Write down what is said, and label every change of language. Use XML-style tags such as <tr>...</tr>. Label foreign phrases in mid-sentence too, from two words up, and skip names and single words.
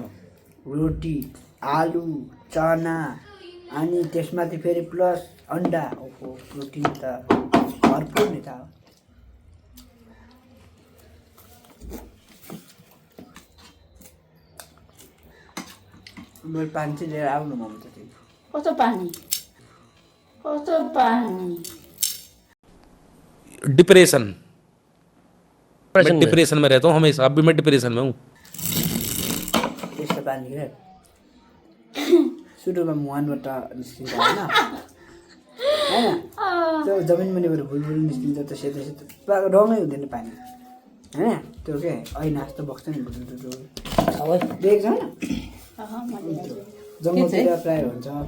<ne>रोटी आलु चना अनि त्यसमाथि फेरि प्लस अन्डा ओहो प्रोटिन त भरपुर नि त मेरो पानी चाहिँ लिएर आउनु मम्मी त कस्तो पानी</ne> <hi>डिप्रेशन मैं डिप्रेशन में रहता हूँ हमेशा अब भी मैं डिप्रेशन में हूँ</hi> <ne>त्यस्तो पानी क्या सुरुमा मुहानबाट निस्किन्छ होइन त्यो जमिन मुनिबाट भुलभुल निस्किन्छ त्यो सेतो सेतो रङै हुँदैन पानी होइन त्यो के ऐना जस्तो बग्छ नि भुलभुल देख्छ होइन जङ्गलतिर प्रायः हुन्छ</ne>